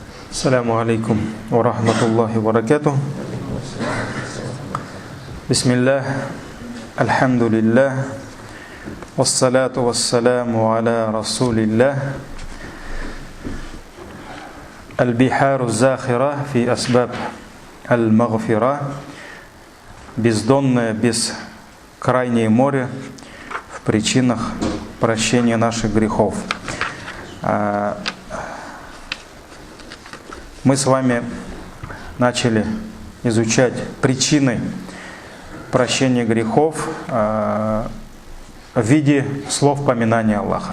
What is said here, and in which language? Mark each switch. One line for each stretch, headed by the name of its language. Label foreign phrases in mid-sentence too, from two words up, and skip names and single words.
Arabic: السلام عليكم ورحمة الله وبركاته. بسم الله، الحمد لله، والصلاة والسلام على رسول الله. البحار الزاخرة في أسباب المغفرة.
Russian: Бездонное, бескрайнее море в причинах прощения наших грехов. Мы с вами начали изучать причины прощения грехов в виде слов поминания Аллаха.